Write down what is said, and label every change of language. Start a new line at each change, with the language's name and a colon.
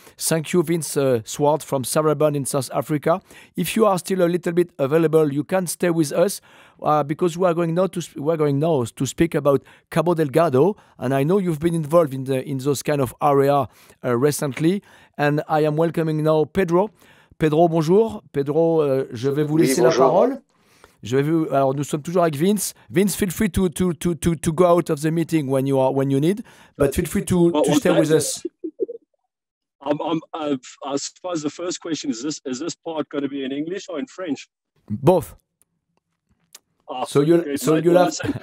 English: Thank you, Vince Swart from Sarabon in South Africa. If you are still a little bit available, you can stay with us because we are going now to speak about Cabo Delgado, and I know you've been involved in those kind of area recently. And I am welcoming now Pedro. Pedro, bonjour.
French: Pedro, je vais vous laisser la parole. Alors, nous sommes toujours avec Vince.
English: Vince, feel free to go out of the meeting when you need, but feel free to stay with us. I suppose the first question is this part going to be in English or in French? Both. So you'll have.